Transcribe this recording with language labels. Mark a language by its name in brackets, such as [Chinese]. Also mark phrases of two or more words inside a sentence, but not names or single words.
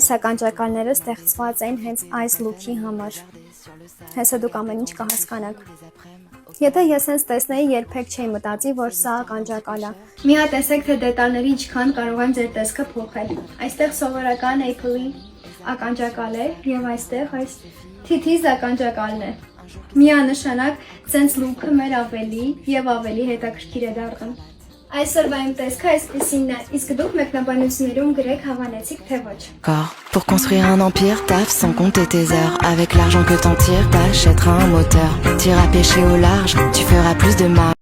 [Armenian] ականջակալները ստեղծված են հենց այս լուքի համար։ Հեսա դուք ամեն ինչ կհասկանաք։ Եթե ես հենց տեսնեի, երբեք չէի մտածի, որ սա ականջակալ է։ Մի հատ տեսեք, թե դետալների ինչքան կարող են ձեր տեսքը փոխել։ Այստեղ սովորական Apple-ի ականջակալ է եւ այստեղ այս թիթիզ ականջակալն է։ Միանշանակ սենց լուքը մեր ավելի եւ ավելի հետաքրքիր է դառնում։ Այսօրվա իմ տեսքը այսպեսին է, իսկ դուք մեկնաբանություններում գրեք հավանեցիք թե ոչ։ [French] Pour construire un empire, taffe sans compter tes heures. Avec l'argent que t'en tires, t'achèteras un moteur. T'iras pêcher au large, tu feras plus de marge.